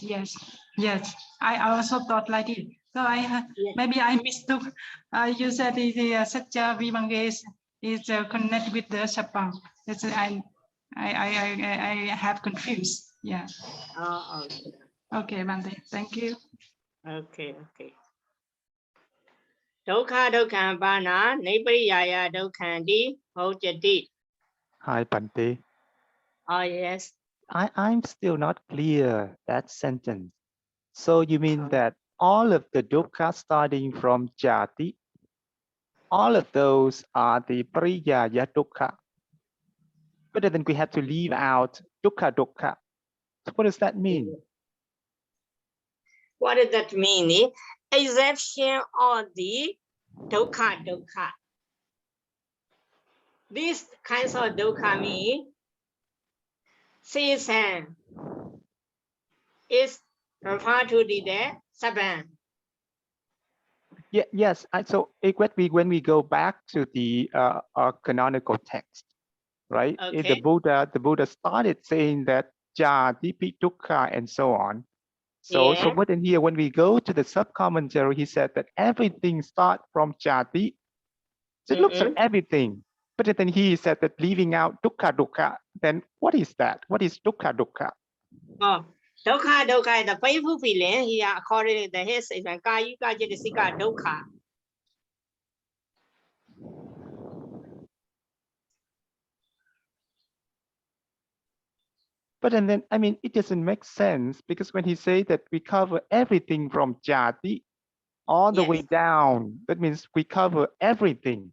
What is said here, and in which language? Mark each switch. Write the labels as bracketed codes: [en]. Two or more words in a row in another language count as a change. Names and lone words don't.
[en] I also thought like it. So maybe I mistook. You said the Satya Vibhanga is connected with the Sapang. That's I have confused. Yeah. Oh, okay. Okay, Bhante. Thank you. Okay. [pi] Dokha Dokha Bana, Nipariyaya Dokhanti, Hojati. [en] Hi, Bhante. Oh, yes. I'm still not clear that sentence. So you mean that all of the dukkha starting from jati, all of those are the [pi] pariyaya dukkha. [en] But then we have to leave out dukkha. So what does that mean? What does that mean? Exception of the dukkha. These kinds of dukkha mean season is referred to the seven. Yeah, yes. So when we go back to the canonical text, right? Okay. The Buddha started saying that [pi] jati, dukkha, [en] and so on. So but in here, when we go to the sub-commentary, he said that everything starts from jati. So it looks like everything. But then he said that leaving out dukkha. Then what is that? What is dukkha? Oh, dukkha is the painful feeling here according to his statement. [pi] Kayika jitasika dukkha. [en] But then, I mean, it doesn't make sense because when he say that we cover everything from jati all the way down, that means we cover everything.